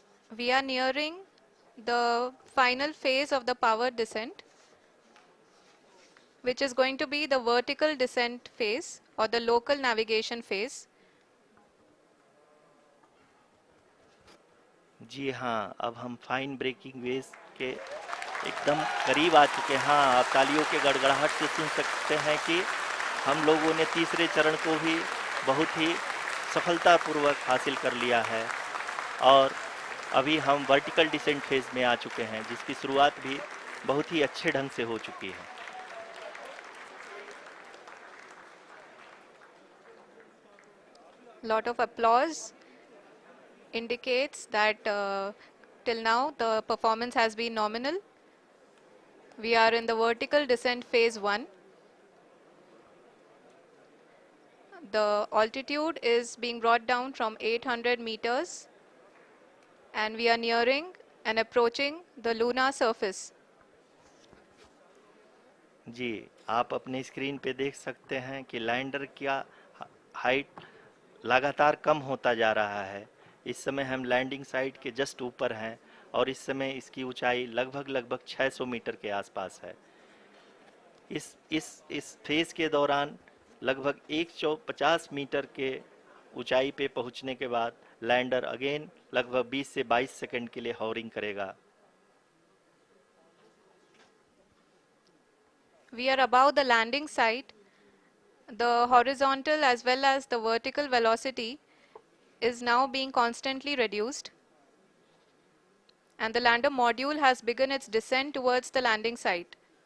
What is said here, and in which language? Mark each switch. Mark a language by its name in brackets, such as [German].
[English] We are nearing the final phase of the power descent, which is going to be the vertical descent phase or the local navigation phase. [Hindi] जी हाँ, अब हम fine breaking waves के एकदम करीब आ चुके हैं। हाँ, आप तालियों के गड़गड़ाहट से सुन सकते हैं कि हम लोगों ने तीसरे चरण को भी बहुत ही सफलतापूर्वक हासिल कर लिया है और अभी हम वर्टिकल डिसेंट फेज में आ चुके हैं, जिसकी शुरुआत भी बहुत ही अच्छे ढंग से हो चुकी है। [English] Lot of applause indicates that till now the performance has been nominal. We are in the vertical descent phase 1. The altitude is being brought down from 800 meters and we are nearing and approaching the lunar surface. [Hindi] जी, आप अपने screen पे देख सकते हैं कि lander का height लगातार कम होता जा रहा है। इस समय हम लैंडिंग साइट के जस्ट ऊपर हैं और इस समय इसकी ऊंचाई लगभग 600 मीटर के आसपास है। इस फेज के दौरान लगभग 150 मीटर के ऊंचाई पे पहुंचने के बाद लैंडर अगेन लगभग 20 से 22 सेकंड के लिए हॉवरिंग करेगा। [English] We are above the landing site. The horizontal as well as the vertical velocity is now being constantly reduced. And the lander module has begun its descent towards the landing site.